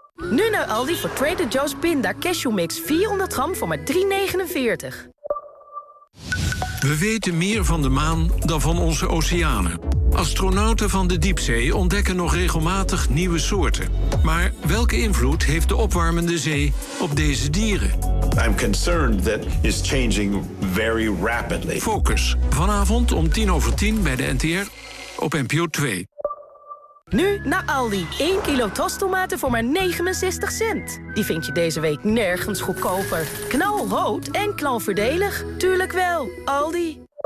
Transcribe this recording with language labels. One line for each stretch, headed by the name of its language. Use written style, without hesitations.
Dutch: Nu naar Aldi voor Trader Joe's Pinda Cashew Mix 400 gram voor maar 3,49. We weten meer van de maan dan van onze oceanen. Astronauten van de diepzee ontdekken nog regelmatig nieuwe soorten. Maar welke invloed heeft de opwarmende zee op deze dieren?
English: I'm concerned that it's changing very rapidly.
Dutch: Focus. Vanavond om 9:50 bij de NTR op NPO 2. Nu naar Aldi. 1 kilo tostomaten voor maar 69 cent. Die vind je deze week nergens goedkoper. Knalrood en knalvoordelig? Tuurlijk wel, Aldi.